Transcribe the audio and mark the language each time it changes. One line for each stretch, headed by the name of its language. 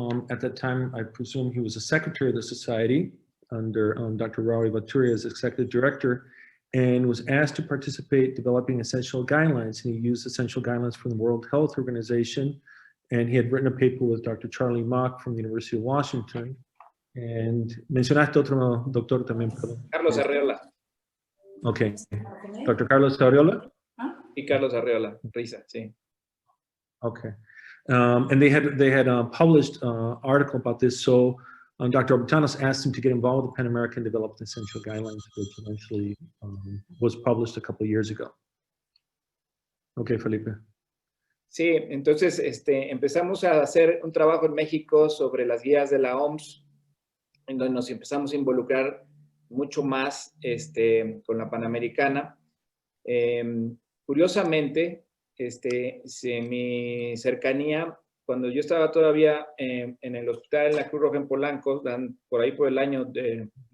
English: At that time, I presume he was the secretary of the society under Dr. Raul Baturi as executive director, and was asked to participate developing essential guidelines. And he used essential guidelines from the World Health Organization. And he had written a paper with Dr. Charlie Mock from the University of Washington.
Spanish: And mencionaste otro doctor también, perdón. Carlos Arreola.
English: Okay. Dr. Carlos Arreola?
Spanish: Y Carlos Arreola, Risa, sí.
English: Okay. And they had published an article about this. So Dr. Abutanos asked him to get involved with the Pan American, developed essential guidelines, which eventually was published a couple of years ago. Okay, Felipe.
Spanish: Sí, entonces empezamos a hacer un trabajo en México sobre las guías de la OMS, en donde nos empezamos a involucrar mucho más con la Panamericana. Curiosamente, mi cercanía, cuando yo estaba todavía en el hospital en la Cruz Roja en Polanco, por ahí por el año de